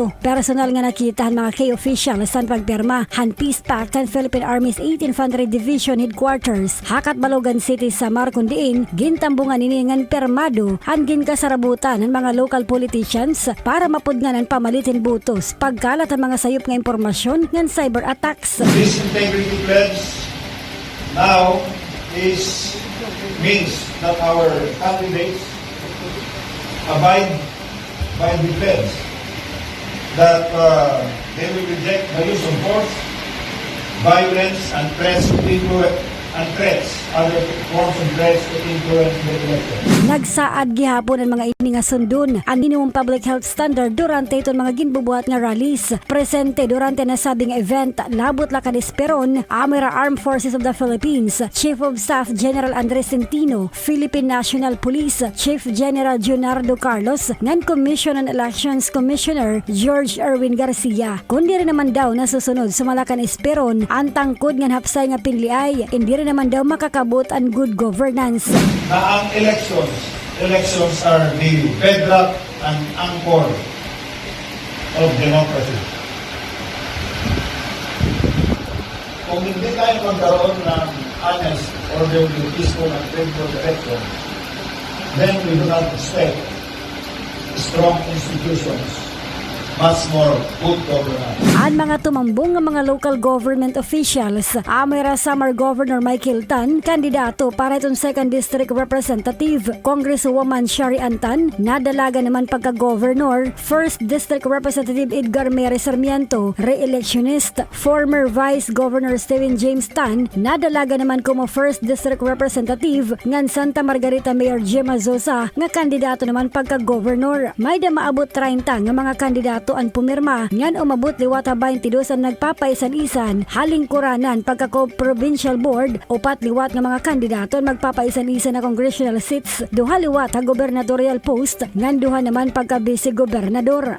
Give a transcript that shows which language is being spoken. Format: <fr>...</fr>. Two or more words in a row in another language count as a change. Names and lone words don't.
<war>Personal nga nakita mga</war> <en>key officials</en> <war>ang pagpirma han Peace Pact and Philippine Army's 18th Infantry Division Headquarters Hakat Balogan City Samar kundiin gintambungan ini ngan permado han ginkasarabutan ng mga</war> <en>local politicians</en> <war>para mapudngan ang pamalitin butos pagkalat ang mga sayop nga impormasyon ngan</war> <en>cyber attacks. This integrity pledge now means that our candidates abide by the pledge that they will reject the use of force, violence, and other forms of threats to influence the election.</en> <war>Nagsaad gihapon ang mga ini nga sundon ang</war> <en>minimum public health standard</en> <war>durante iton mga ginbubuhat nga rallies. Presente durante nasabing event labot la kadisperon Amira Armed Forces of the Philippines, Chief of Staff General Andres Centino, Philippine National Police Chief General Junardo Carlos, ngan Commission on Elections Commissioner George Erwin Garcia. Kundi rin naman daw nasusunod sumalakan esperon ang tangkod nga hapsay nga pinliay, hindi rin naman daw makakabot ang</war> <en>good governance. Na ang elections are the bedrock and anchor of democracy. Kung hindi tayo magkaroon ng honest, orderly, peaceful, and credible election, then we do not expect strong institutions, much more good governance.</en> <war>Ang mga tumambong ng mga local government officials, Amira Samar Governor Michael Tan, kandidato para itong 2nd District Representative, Congresswoman Shari Antan, nadalaga naman pagka-governor, 1st District Representative Edgar Mary Sarmiento, re-electionist, former Vice Governor Steven James Tan, nadalaga naman como 1st District Representative, ngan Santa Margarita Mayor Gemma Zosa, nga kandidato naman pagka-governor. May da maabot 30 nga mga kandidato kandidato ang pumirma ngan umabot liwat 22 ang nagpapaisan-isan haling kuranan pagka-provincial board upat liwat nga mga kandidato magpapaisan-isan na</war> <en>congressional seats,</en> <war>duha liwat ha</war> <en>gubernatorial post</en> <war>ngan duha naman pagka-vice gobernador.</war>